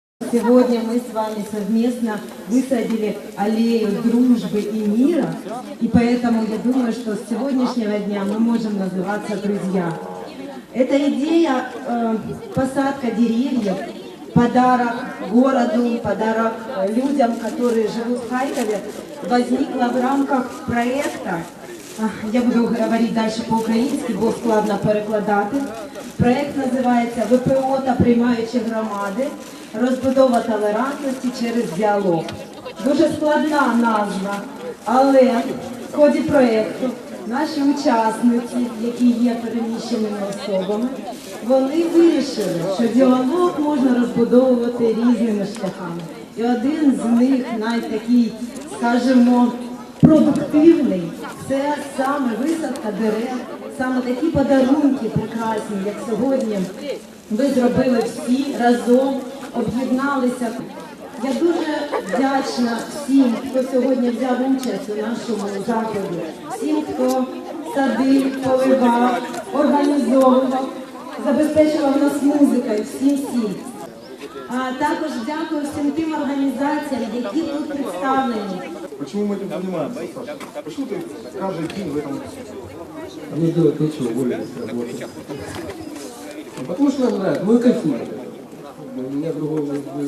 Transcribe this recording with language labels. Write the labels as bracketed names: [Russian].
[Russian] Сегодня мы с вами совместно высадили аллею дружбы и мира, и поэтому я думаю, что с сегодняшнего дня мы можем называться друзья. Эта идея посадка деревьев, подарок городу, подарок людям, которые живут в Харькове, возникла в рамках проекта. [Ukrainian] Я буду говорити далі по-українськи, бо складно перекладати. Проект називається «ВПО та приймаючі громади. Розбудова толерантності через діалог». Дуже складна назва, але в ході проєкту наші учасниці, які є переміщеними особами, вони вирішили, що діалог можна розбудовувати різними шляхами. І один з них, найтакий, скажімо, продуктивний, це саме висадка дерев, саме такі подарунки прекрасні, як сьогодні ви зробили всі разом, об'єдналися. Я дуже вдячна всім, хто сьогодні взяв участь у нашому заході, всім, хто садив, поливав, організовував, забезпечував нас музикою, всім. А також дякую всім тим організаціям, які тут представлені. [Russian] Почему мы этим занимаемся, Саша? Почему ты каждый день в этом... Мне делать нечего, более работать. Потому что нам нравится, мы кайфуем. У меня другого нет.